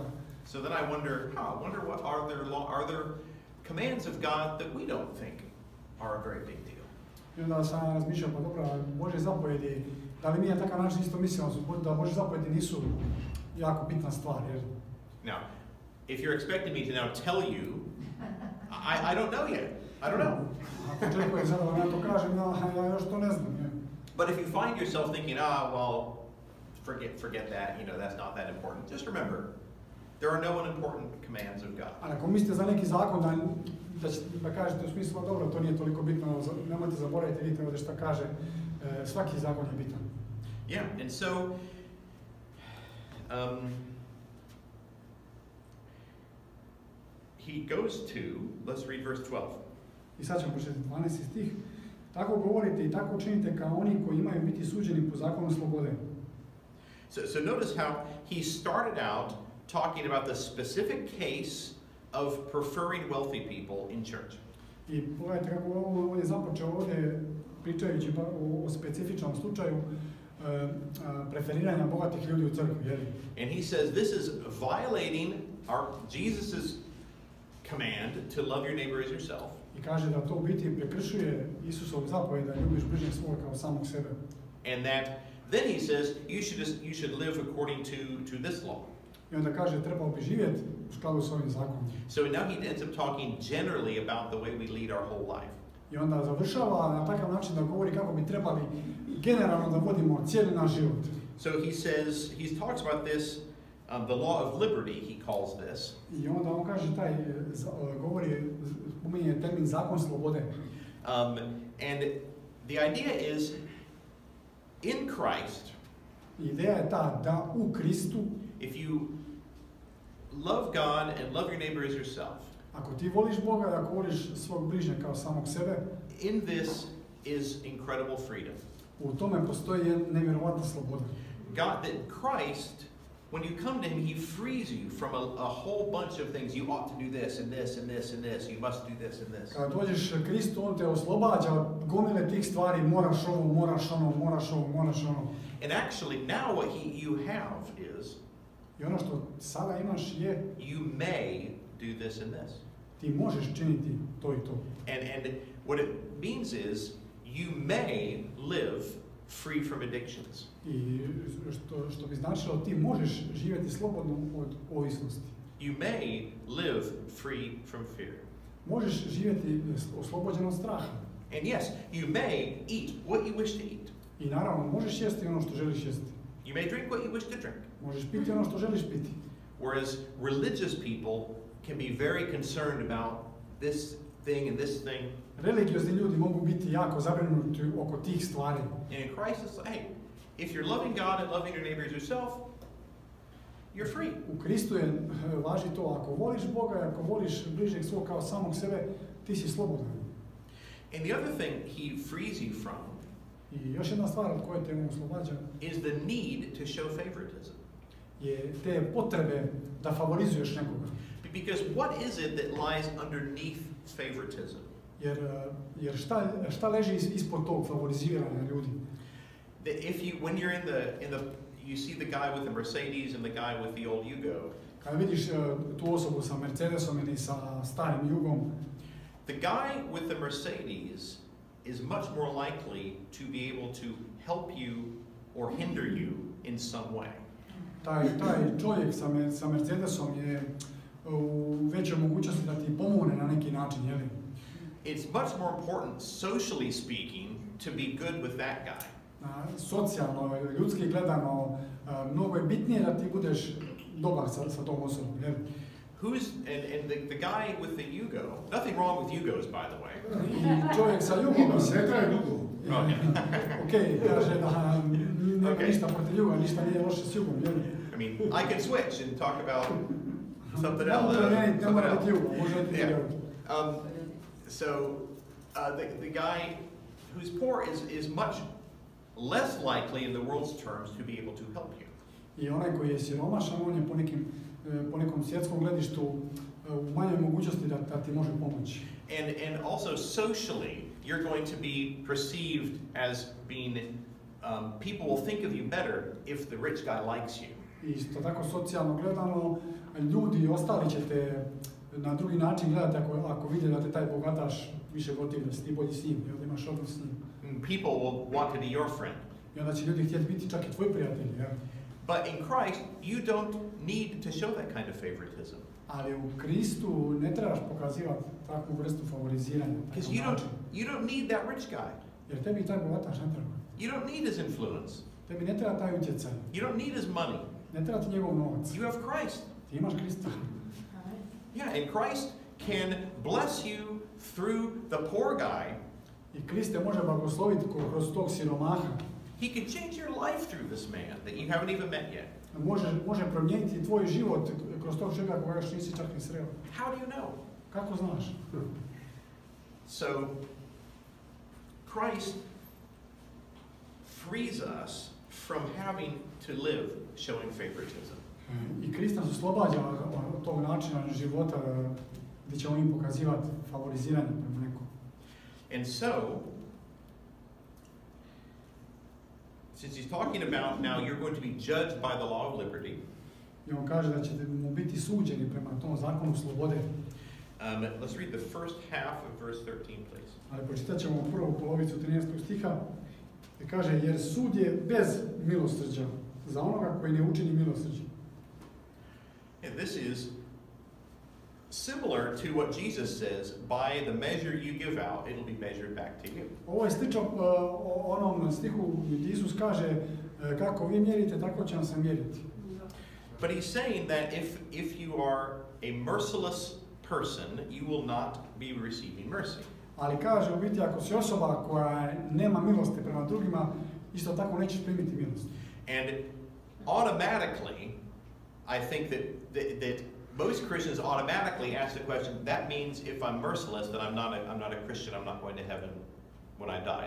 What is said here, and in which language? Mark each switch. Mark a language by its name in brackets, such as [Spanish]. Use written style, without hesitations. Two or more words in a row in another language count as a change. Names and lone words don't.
[English] So then I wonder what are there commands of God that we don't think are a very big deal. [Croatian] I onda sam razmišljao, pa dobro, Božje zapovjedi, da li mi na takav način isto mislimo da Božje zapovjedi nisu jako bitna stvar, jer... [English] Now, if you're expecting me to now tell you, I don't know yet. I don't know. [Croatian] Ako očekuje sada da ja to kažem, ja još to ne znam. [English] But if you find yourself thinking, well, forget that, that's not that important, just remember, there are no unimportant commands of God. [Croatian] Ali ako mislite za neki zakon da kažete u smislu, dobro, to nije toliko bitno, nemojte zaboraviti, vidite ovdje šta kaže, svaki zakon je bitan. [English] Yeah, and so, he goes to, let's read verse 12. [Croatian] I sad ćemo pročitati 12. stih. Tako govorite i tako činite kao oni koji imaju biti suđeni po zakonu slobode. [English] So notice how he started out talking about the specific case of preferring wealthy people in church. [Croatian] I pogledajte kako on je započeo ovdje pričajući o specifičnom slučaju preferiranja bogatih ljudi u crkvi. [English] And he says this is violating Jesus's command to love your neighbor as yourself. [Croatian] I kaže da to u biti prekršuje Isusov zapovjed da ljubiš bližnjeg svoga kao samog sebe. [English] And then he says you should live according to this law. [Croatian] I onda kaže trebao bi živjeti u skladu s ovim zakonom. [English] So now he ends up talking generally about the way we lead our whole life. [Croatian] I onda završava na takav način da govori kako bi trebali generalno da vodimo cijeli naš život. [English] So he talks about this, the law of liberty, he calls this. [Croatian] I onda on kaže spominje termin zakon slobode. [English] And the idea is, in Christ, [Croatian] ideja je ta da u Kristu, [English] if you love God and love your neighbor as yourself, [Croatian] ako ti voliš Boga i ako voliš svog bližnjega kao samog sebe, [English] in this is incredible freedom. [Croatian] U tome postoji nevjerovatna sloboda. [English] That Christ, when you come to him, he frees you from a whole bunch of things. You ought to do this and this and this and this. You must do this and this. [Croatian] Kada dođeš Kristu, on te oslobađa od gomile tih stvari. Moraš ovo, moraš ono, moraš ovo, moraš ono. [English] And actually, now what you have is, [Croatian] I ono što sada imaš je, [English] you may do this and this. [Croatian] Ti možeš činiti to i to. [English] And what it means is, you may live free from addictions. [Croatian] I što bi značilo ti možeš živjeti slobodno od ovisnosti. [English] You may live free from fear. [Croatian] Možeš živjeti oslobođen od straha. [English] And yes, you may eat what you wish to eat. [Croatian] I naravno možeš jesti ono što želiš jesti. [English] You may drink what you wish to drink. [Croatian] Možeš piti ono što želiš piti. [English] Whereas religious people can be very concerned about this thing and this thing. [Croatian] Religiozni ljudi mogu biti jako zabrinuti oko tih stvari. [English] And in Christ, it's like, hey, if you're loving God and loving your neighbor as yourself, you're free. [Croatian] U Kristu je važi to, ako voliš Boga i ako voliš bližnjeg svog kao samog sebe, ti si slobodan. [English] And the other thing he frees you from [Croatian] I još jedna stvar od koje te on oslobađa [English] is the need to show favoritism. [Croatian] je te potrebe da favorizuješ nekoga. [English] Because what is it that lies underneath favoritism? [Croatian] Jer šta leži ispod tog favoriziranja ljudi? [English] That if you, when you're in the, you see the guy with the Mercedes and the guy with the old Yugo. [Croatian] Kada vidiš tu osobu sa Mercedesom ili sa starim Jugom, [English] the guy with the Mercedes is much more likely to be able to help you or hinder you in some way. [Croatian] Taj čovjek sa Mercedesom je u većoj mogućnosti da ti pomogne na neki način, je li? [English] It's much more important, socially speaking, to be good with that guy. [Croatian] Socijalno, ljudski gledano, mnogo je bitnije da ti budeš dobar sa tom osobom, je li? [English] And the guy with the Yugo, nothing wrong with Yugos, by the way. [Croatian] I čovjek sa Jugom, sve traje dugo. Okej, kaže da nema ništa protiv Juga, ništa nije loše s Jugom, je li? [English] I mean, I can switch and talk about something else. So the guy who's poor is much less likely in the world's terms to be able to help you. [Croatian] I onaj koji je siromašan, on je po nekom svjetskom gledištu u manjoj mogućnosti da ti može pomoći. [English] And also socially, you're going to be perceived as being, people will think of you better if the rich guy likes you. [Croatian] Isto tako socijalno gledano, ljudi i ostali će te na drugi način gledati ako vide da te taj bogataš više gotiv, da si ti bolji s njim, da imaš odnos s njim. [English] People will want to be your friend. [Croatian] I onda će ljudi htjeti biti čak i tvoji prijatelji. Ja? [English] But in Christ, you don't need to show that kind of favoritism. [Croatian] Ali u Kristu ne trebaš pokazivati takvu vrstu favoriziranja. [English] Because you don't need that rich guy. [Croatian] Jer tebi taj bogataš ne treba. [English] You don't need his influence. [Croatian] Tebi ne treba taj utjecaj. [English] You don't need his money. [Croatian] Ne treba ti njegov novac. [English] You have Christ. [Croatian] Ti imaš Krista. [English] Yeah, and Christ can bless you through the poor guy. [Croatian] I Krist te može blagosloviti kroz tog siromaha. [English] He can change your life through this man that you haven't even met yet. [Croatian] Može promijeniti tvoj život kroz tog čovjeka koga još nisi čak ni sreo. [English] How do you know? [Croatian] Kako znaš? [English] So, Christ frees us from having to live showing favoritism. [Croatian] I Krist nas oslobađa od tog načina života gdje ćemo im pokazivati favoriziranje prema nekom. [English] And so, since he's talking about now you're going to be judged by the law of liberty. [Croatian] I on kaže da ćete mu biti suđeni prema tom zakonu slobode. [English] Let's read the first half of verse 13, please. [Croatian] Ali pročitat ćemo prvu polovicu 13. stiha. I kaže, jer sud je bez milosrđa za onoga koji ne učini milosrđe. [English] And this is similar to what Jesus says, by the measure you give out, it'll be measured back to you. [Croatian] Ovo je slično onom stihu gdje Isus kaže, kako vi mjerite, tako će vam se mjeriti. [English] But he's saying that if you are a merciless person, you will not be receiving mercy. [Croatian] Ali kaže u biti, ako si osoba koja nema milosti prema drugima, isto tako nećeš primiti milost. [English] And automatically, I think that most Christians automatically ask the question, that means if I'm merciless, then I'm not a Christian, I'm not going to heaven when I die.